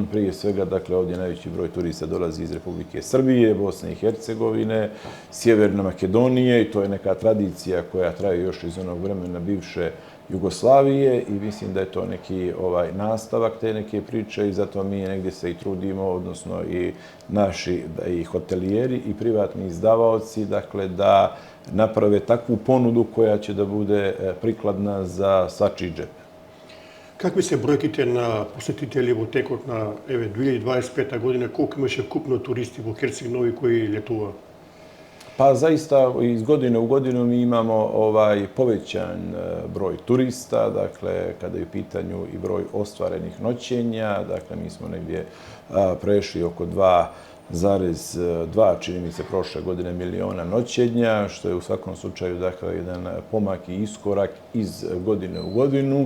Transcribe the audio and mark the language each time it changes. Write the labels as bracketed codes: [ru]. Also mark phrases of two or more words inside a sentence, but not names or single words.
[sr] Prije svega, ovdje najveći broj turista dolazi iz Republike Srbije, Bosne i Hercegovine, Sjeverne Makedonije, i to je neka tradicija koja traje još iz onog vremena bivše Jugoslavije, i mislim da je to neki nastavak te neke priče, i zato mi negdje se i trudimo, odnosno i naši i hotelijeri i privatni izdavaoci, da naprave takvu ponudu koja će da bude prikladna za svačiji džep. [mk] Kakvi se brojkите na посетители во текот на 2025 година? Колко имаше купно туристи во Херцег Нови кои летува? [sr] Pa zaista iz godine u godinu mi imamo povećan broj turista, kada je u pitanju i broj ostvarenih noćenja, mi smo negdje prešli oko 2,2, čini mi se, prošle godine miliona noćenja, što je u svakom slučaju jedan pomak i iskorak iz godine u godinu.